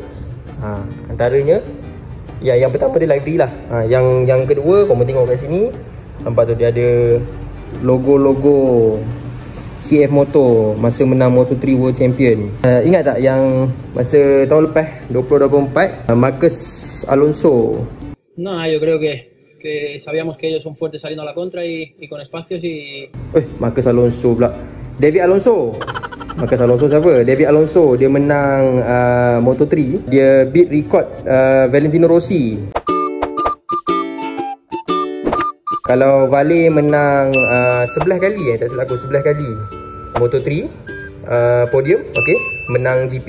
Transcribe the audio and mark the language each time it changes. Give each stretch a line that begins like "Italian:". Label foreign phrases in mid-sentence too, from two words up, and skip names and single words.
Malay: Antaranya yang pertama dia livery lah. Yang kedua, kamu tengok kat sini, nampak tu dia ada logo-logo CF Motor masa menang Moto3
English: World Champion.
Malay: Ingat tak yang masa tahun lepas 2024 Marcus Alonso?
Spanish: No, yo creo que sabíamos que ellos son fuertes saliendo a la contra y con espacios y...
Malay: Marcus Alonso pula. David Alonso. Marcus Alonso siapa? David Alonso. Dia menang Moto3. Dia
English: beat record
Malay: Valentino Rossi. Kalau Vale menang 11 kali tak silap aku, 11 kali Moto3 podium, okey, menang GP.